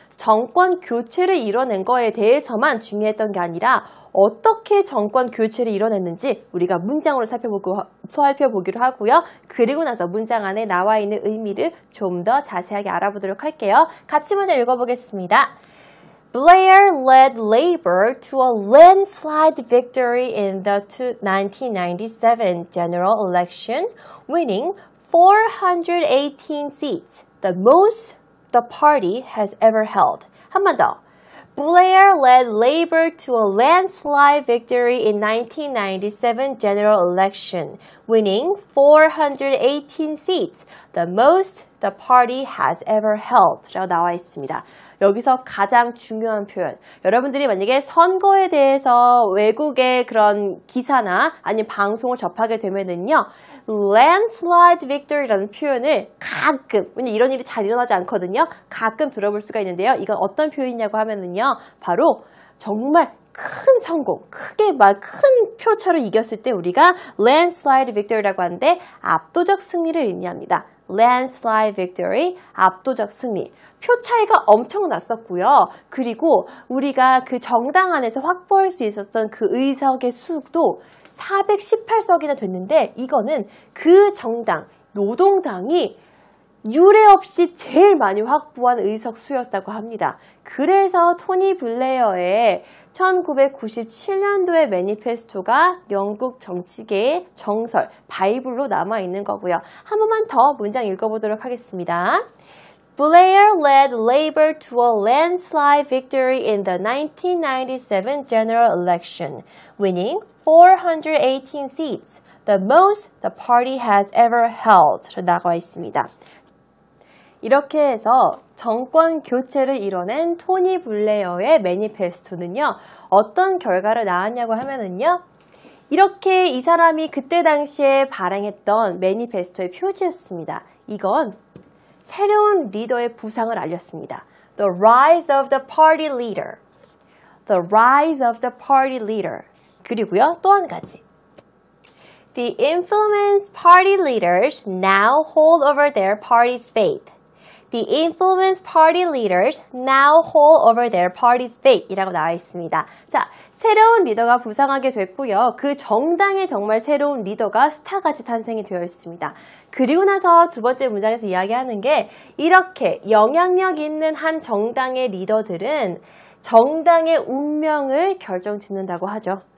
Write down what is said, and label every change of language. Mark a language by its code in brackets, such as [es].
[ko] 정권 교체를 이뤄낸 거에 대해서만 중요했던 게 아니라 어떻게 정권 교체를 이뤄냈는지 우리가 문장으로 살펴보기로 하고요. 그리고 나서 문장 안에 나와 있는 의미를 좀 더 자세하게 알아보도록 할게요. 같이 먼저 읽어보겠습니다. [en] Blair led Labour to a landslide victory in the 1997 general election, winning 418 seats, the most the party has ever held. [ko] 한 번 더. [en] Blair led Labour to a landslide victory in 1997 general election, winning 418 seats, the most the party has ever held. [ko] 라고 나와 있습니다. 여기서 가장 중요한 표현. 여러분들이 만약에 선거에 대해서 외국의 그런 기사나 아니면 방송을 접하게 되면은요, [en] landslide victory [ko] 라는 표현을 가끔, 왜냐면 이런 일이 잘 일어나지 않거든요. 가끔 들어볼 수가 있는데요. 이건 어떤 표현이냐고 하면은요, 바로 정말 큰 성공, 크게 막 큰 표차로 이겼을 때 우리가 [en] landslide victory [ko] 라고 하는데 압도적 승리를 의미합니다. [en] landslide victory, [ko] 압도적 승리. 표 차이가 엄청 났었고요. 그리고 우리가 그 정당 안에서 확보할 수 있었던 그 의석의 수도 418석이나 됐는데 이거는 그 정당, 노동당이 유례 없이 제일 많이 확보한 의석 수였다고 합니다. 그래서 토니 블레어의 1997년도의 매니페스토가 영국 정치계의 정설, 바이블로 남아있는 거고요. 한 번만 더 문장 읽어보도록 하겠습니다. [en] Blair led Labour to a landslide victory in the 1997 general election, winning 418 seats, the most the party has ever held. [ko] 나와 있습니다. 이렇게 해서 정권 교체를 이뤄낸 토니 블레어의 매니페스토는요, 어떤 결과를 낳았냐고 하면은요, 이렇게 이 사람이 그때 당시에 발행했던 매니페스토의 표지였습니다. 이건 새로운 리더의 부상을 알렸습니다. [en] The rise of the party leader. The rise of the party leader. [ko] 그리고요, 또 한 가지. [en] The influenced party leaders now hold over their party's fate. The influenced party leaders now hold over their party's fate [ko] 이라고 나와 있습니다. 자, 새로운 리더가 부상하게 됐고요. 그 정당에 정말 새로운 리더가 스타같이 탄생이 되어 있습니다. 그리고 나서 두 번째 문장에서 이야기하는 게 이렇게 영향력 있는 한 정당의 리더들은 정당의 운명을 결정짓는다고 하죠.